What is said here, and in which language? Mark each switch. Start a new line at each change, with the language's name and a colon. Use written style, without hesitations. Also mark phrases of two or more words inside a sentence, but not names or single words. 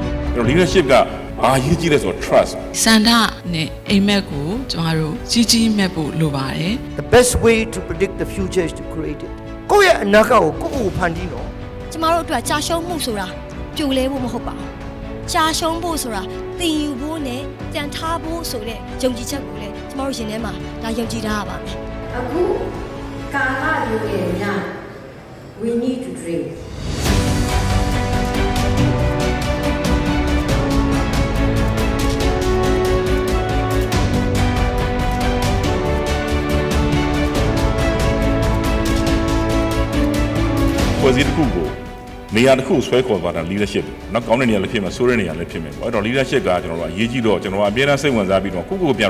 Burmese: leadership ကဘာရေးကြည့်လဲဆိုတော့ trust စန္ဒနဲ့အိမ်မက်ကိုကျွန်တော်တို့ကြီးကြီးမဲ့ဖို့လိုပါတယ်
English: The best way to predict the future is to create it
Burmese: ကိုယ့်ရဲ့အနာဂတ်ကိုကိုယ့်ကိုဖန်တီးနော် ကျမတို့အတွက်ကြာရှုံးမှုဆိုတာပြိုလဲဖို့မဟုတ်ပါဘူးကြာရှုံးဖို့ဆိုတာသင်ယူဖို့နဲ့ကြံထားဖို့ဆိုတဲ့ယုံကြည်ချက်ကိုလည်းကျမတို့ရင်ထဲမှာဒါယုံကြည်ထားရပါမယ် အခုကာလလိုရဲ့ည
English: we need to dream
Burmese: ဖွဲ့စည်းတစ်ခုကိုနေရာတစ်ခုဆွဲခေါ်သွားတာ leadership နောက်ကောင်းတဲ့နေရာလည်းဖြစ်မယ်ဆိုးတဲ့နေရာလည်းဖြစ်မယ်ပေါ့အဲ့တော့ leadership ကကျွန်တော်တို့အရေးကြီးတော့ကျွန်တော်အပြည့်အစုံစိတ်ဝင်စားပြီးတော့ကိုယ့်ကိုယ်ပြန်